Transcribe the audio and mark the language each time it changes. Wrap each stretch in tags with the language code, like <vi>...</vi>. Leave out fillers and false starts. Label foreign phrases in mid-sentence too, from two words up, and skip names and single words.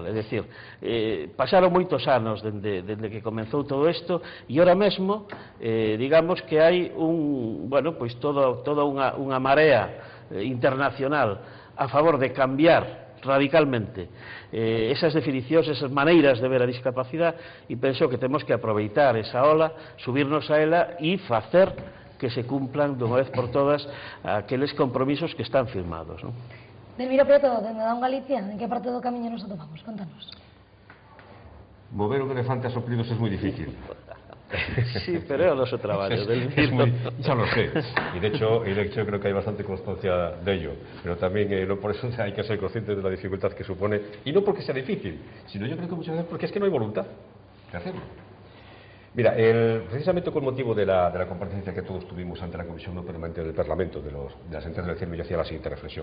<gl>É dicir, pasaron moitos anos dende que comenzou todo isto e ahora mesmo, digamos que hai pois toda unha marea internacional a favor de cambiar radicalmente esas definicións, esas maneiras de ver a discapacidade, e penso que temos que aproveitar esa ola, subirnos a ela e facer que se cumplan dunha vez por todas aqueles compromisos que están firmados, non? Delmiro Prieto, dende Daun Galicia, en que parte do camiño nos atopamos? Contanos.</gl> <es>Mover un elefante a soplidos es muy difícil.</es> <gl>Sí, pero é o noso traballo.</gl> <es>Ya lo sé, y de hecho creo que hay bastante constancia de ello, pero también por eso hay que ser conscientes de la dificultad que supone, y no porque sea difícil, sino yo creo que muchas veces porque es que no hay voluntad de hacerlo. Mira, precisamente con motivo de la comparecencia que todos tuvimos ante la Comisión No Permanente del Parlamento de la sentencia del CIEM, yo hacía la siguiente reflexión.</es>